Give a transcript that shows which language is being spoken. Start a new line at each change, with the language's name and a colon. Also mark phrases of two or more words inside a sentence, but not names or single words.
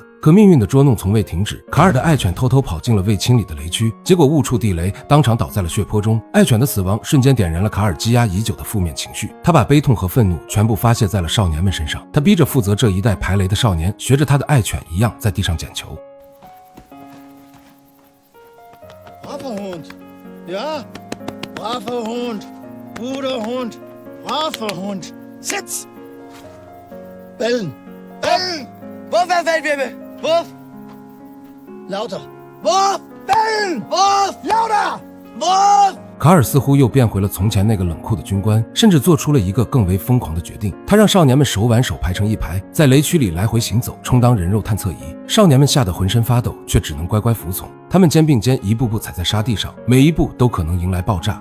Chinese: 可命运的捉弄从未停止，卡尔的爱犬偷偷跑进了未清理的雷区，结果误触地雷，当场倒在了血泊中。爱犬的死亡瞬间点燃了卡尔积压已久的负面情绪，他把悲痛和愤怒全部发泄在了少年们身上。他逼着负责这一代排雷的少年学着他的爱犬一样在地上捡球。
German: Braver Hund. Ja? Braver Hund. Guter Hund. Braver Hund. Sitz! Bellen. Bellen! Wurf, Feldwebel! Wurf! Lauter. Wurf! Bellen! Wurf! Lauter! Wurf!
Chinese: 卡尔似乎又变回了从前那个冷酷的军官，甚至做出了一个更为疯狂的决定。他让少年们手挽手排成一排，在雷区里来回行走，充当人肉探测仪。少年们吓得浑身发抖，却只能乖乖服从。他们肩并肩一步步踩在沙地上，每一步都可能迎来爆炸。